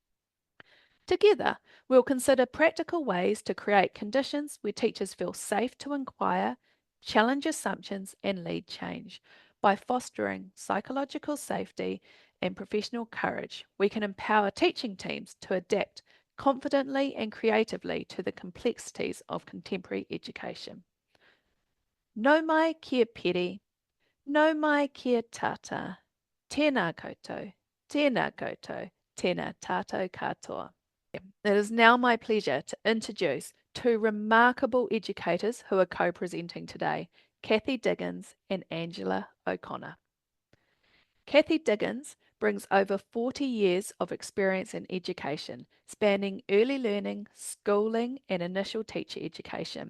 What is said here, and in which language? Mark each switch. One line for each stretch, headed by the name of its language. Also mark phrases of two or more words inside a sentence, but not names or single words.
English: Together, we'll consider practical ways to create conditions where teachers feel safe to inquire, challenge assumptions, and lead change. By fostering psychological safety and professional courage, we can empower teaching teams to adapt confidently and creatively to the complexities of contemporary education.
Māori: Nau mai kia piri, nau mai kia tata, tēnā koutou, tēnā koutou, tēnā tātou katoa.
English: It is now my pleasure to introduce two remarkable educators who are co-presenting today, Cathy Diggins and Angela O'Connor. Cathy Diggins brings over 40 years of experience in education, spanning early learning, schooling, and initial teacher education.